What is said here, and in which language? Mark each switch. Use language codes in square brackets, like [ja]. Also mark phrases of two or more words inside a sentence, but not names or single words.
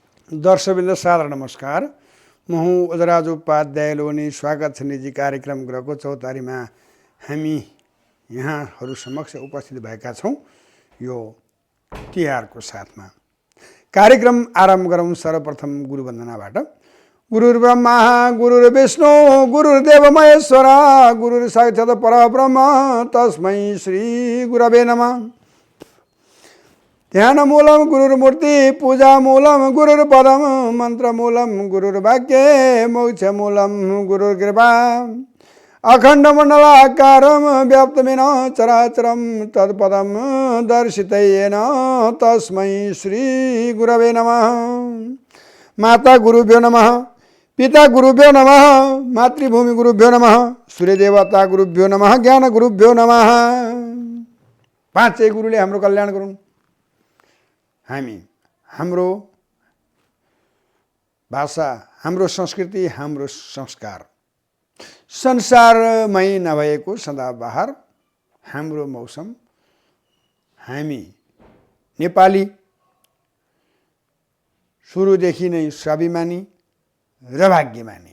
[ne] दर्शकवृन्द सादर नमस्कार। म हुँ अजराज उपाध्याय लोनी। स्वागत छ निजी कार्यक्रम ग्रहको चौतारीमा हामी यहाँहरू समक्ष उपस्थित भएका छौँ यो तिहारको साथमा। कार्यक्रम आरम्भ गरौँ सर्वप्रथम गुरुवन्दनाबाट। [sa] गुरुर्ब्रह्मा गुरुर्विष्णु गुरुर्देव महेश्वर गुरुर्साक्षात् परब्रह्म तस्मै श्री गुरवे नमः। ध्यानमूलं गुरुर्मूर्ति पूजामूलं गुरुर्पदं मन्त्रमूलं गुरुर्वाक्ये मोक्षमूलं गुरुर्कृपा अखण्डमण्डलाकारं व्याप्तमेन चराचरं तत्पदं दर्शितेन तस्मै श्री गुरवे नमः। माता गुरुभ्यो नमः, पिता गुरुभ्यो नमः, मातृभूमि गुरुभ्यो नमः, सूर्यदेवता गुरुभ्यो नमः, ज्ञान गुरुभ्यो नमः। [ne] पाँचै गुरुले हाम्रो कल्याण गरून्। हामी हाम्रो भाषा, हाम्रो संस्कृति, हाम्रो संस्कार संसारमै नभएको सदाबहार हाम्रो मौसम, हामी नेपाली सुरुदेखि नै स्वाभिमानी र भाग्यमानी।